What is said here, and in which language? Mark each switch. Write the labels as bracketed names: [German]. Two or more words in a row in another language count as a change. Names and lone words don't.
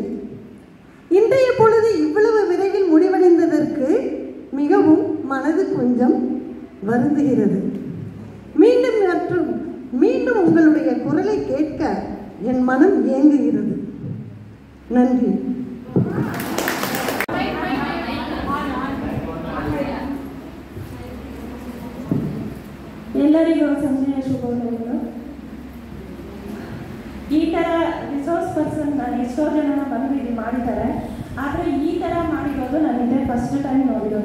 [Tamil] இன்றைய பொழுது இவ்வளவு விரைவில் முடிவடைந்ததற்கு மிகவும் மனது கொஞ்சம் வருந்துகிறது. மீண்டும் மற்றும் மீண்டும் உங்களுடைய குரலை கேட்க என் மனம் ஏங்குகிறது. நன்றி. [Kannada] ಎಲ್ಲರಿಗೂ ಸಂಜೆಯ ಶುಭೋದಯಗಳು. ಈ ಥರ [English] resource person [Kannada] ನಾನು ಎಷ್ಟೋ ಜನ ಬಂದು ಇದು ಮಾಡಿದ್ದಾರೆ, ಆದರೆ ಈ ಥರ ಮಾಡಿರೋದು ನಾನು ಇದೇ [English] first time [Kannada] ನೋಡಿರೋದು.